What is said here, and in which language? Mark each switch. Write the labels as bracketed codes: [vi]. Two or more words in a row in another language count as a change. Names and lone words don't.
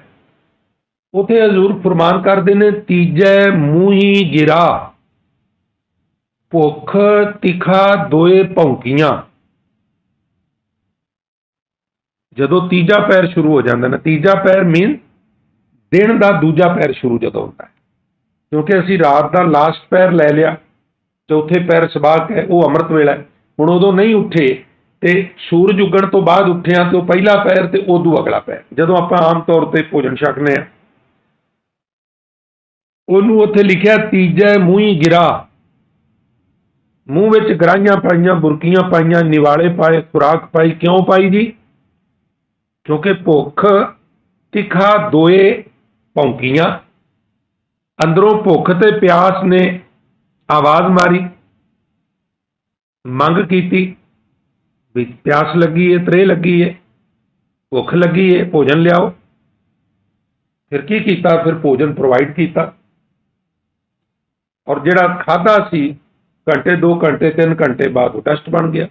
[pa] ਉਥੇ ਹਜ਼ੂਰ ਫਰਮਾਨ ਕਰਦੇ ਨੇ ਤੀਜੈ ਮੂੰਹੀ ਗਿਰਾ, ਭੁੱਖ ਤਿੱਖਾ ਦੋਏ ਭੌਂਕੀਆਂ। ਜਦੋਂ ਤੀਜਾ ਪੈਰ ਸ਼ੁਰੂ ਹੋ ਜਾਂਦਾ ਨਾ, ਤੀਜਾ ਪੈਰ ਮੀਨ ਦਿਨ ਦਾ ਦੂਜਾ ਪੈਰ ਸ਼ੁਰੂ ਜਦੋਂ ਹੁੰਦਾ ਹੈ, ਕਿਉਂਕਿ ਅਸੀਂ ਰਾਤ ਕਾ ਲਾਸਟ ਪਹਿਰ ਲੈ ਲਿਆ, ਚੌਥੇ ਪਹਿਰ ਸਬਾਕ ਹੈ, ਵੋ ਅੰਮ੍ਰਿਤ ਵੇਲਾ ਹੈ। ਹੁਣ ਉਦੋਂ ਨਹੀਂ ਉੱਠੇ ਤੋ ਸੂਰਜ ਉੱਗਣ ਤੋਂ ਬਾਅਦ ਉੱਠੇ ਹਾਂ, ਤੋ ਪਹਿਲਾ ਪਹਿਰ ਤੋ ਉਦੋਂ ਅਗਲਾ ਪਹਿਰ, ਜਦੋਂ ਆਪਾਂ ਆਮ ਤੌਰ ਪਰ ਭੋਜਨ ਛਕਣੇ ਆਂ, ਉਨ੍ਹੋਂ ਨੇ ਉੱਥੇ ਲਿਖਿਆ ਤੀਜੈ ਮੁਹੀ ਗਿਰਾ, ਮੂੰਹ ਵਿੱਚ ਗਰਾਹੀਆਂ ਪਾਈਆਂ, ਬੁਰਕੀਆਂ ਪਾਈਆਂ, ਨਿਵਾਲੇ ਪਾਏ, ਖ਼ੁਰਾਕ ਪਾਈ। ਕਿਉਂ ਪਾਈ ਜੀ? ਕਿਉਂਕਿ ਭੁੱਖ ਤਿਖਾ ਦੋਇ ਭਉਕੀਆ, ਅੰਦਰੋਂ ਭੁੱਖ ਤੇ ਪਿਆਸ ਨੇ ਆਵਾਜ਼ ਮਾਰੀ, ਮੰਗ ਕੀ, ਭਈ ਪਿਆਸ ਲੱਗੀ ਹੈ, ਤ੍ਰੇਹ ਲੱਗੀ ਹੈ, ਭੁੱਖ ਲੱਗੀ ਹੈ, ਭੋਜਨ ਲਿਆਓ। ਫਿਰ ਕੀ ਕੀਤਾ? ਫਿਰ ਭੋਜਨ ਪ੍ਰੋਵਾਈਡ ਕੀਆ, ਔਰ ਜਿਹੜਾ ਖਾਧਾ ਸੀ ਘੰਟੇ 2 ਘੰਟੇ 3 ਘੰਟੇ ਬਾਅਦ ਵੋ ਡਸਟ ਬਣ ਗਿਆ।